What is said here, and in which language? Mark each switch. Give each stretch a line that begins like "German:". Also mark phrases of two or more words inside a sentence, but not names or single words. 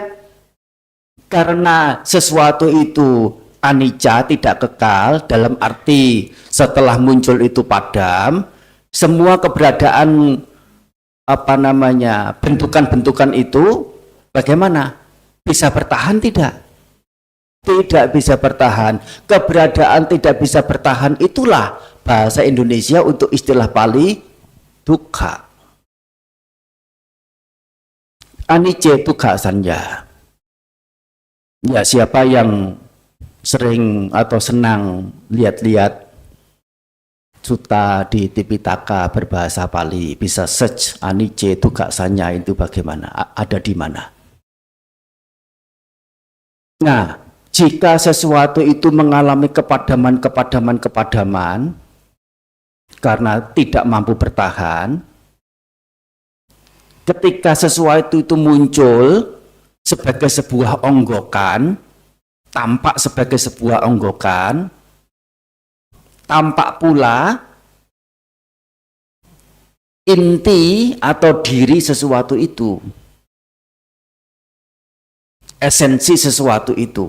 Indonesian: Karena sesuatu itu anicca, tidak kekal, dalam arti setelah muncul itu padam, semua keberadaan bentukan-bentukan itu bagaimana? Bisa bertahan tidak? Tidak bisa bertahan. Keberadaan tidak bisa bertahan itulah bahasa Indonesia untuk istilah Pali dukkha.
Pali: Anicca dukkha sanya.
Indonesian: Ya, siapa yang sering atau senang lihat-lihat sutta di Tipitaka berbahasa Pali, bisa search
Pali: anicca dukkha sanya
Indonesian: itu bagaimana, ada di mana. Nah, jika sesuatu itu mengalami kepadaman karena tidak mampu bertahan, ketika sesuatu itu muncul sebagai sebuah onggokan, tampak sebagai sebuah onggokan, tampak pula inti atau diri sesuatu itu, esensi sesuatu itu.